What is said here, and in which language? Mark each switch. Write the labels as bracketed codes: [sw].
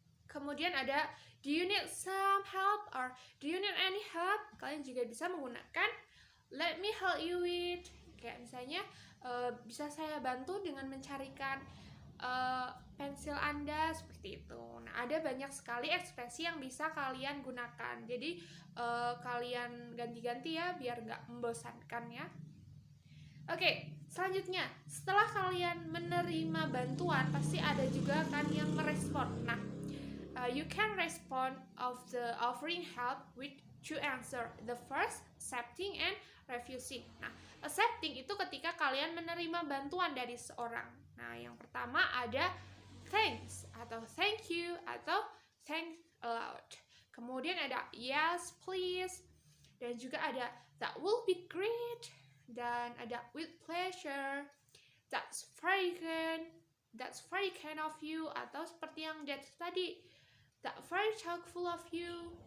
[id] Kemudian ada [en] do you need some help or do you need any help. [id] Kalian juga bisa menggunakan [en] let me help you with. [id] Kayak misalnya bisa saya bantu dengan mencarikan pensil Anda, seperti itu. Nah, ada banyak sekali ekspresi yang bisa kalian gunakan. Jadi kalian ganti-ganti ya biar nggak membosankan ya. Oke, selanjutnya setelah kalian menerima bantuan pasti ada juga kan yang merespon. [en] Nah, you can respond of the offering help with two answer. The first, accepting and refusing. [id] Nah, accepting itu ketika kalian menerima bantuan dari seorang. Nah, yang pertama ada [en] thanks atau thank you atau thanks a lot. [id] Kemudian ada [en] yes please, [id] dan juga ada [en] that will be great, dan ada with pleasure, that's very kind of you, [id] atau seperti yang tadi [en] that very thoughtful of you.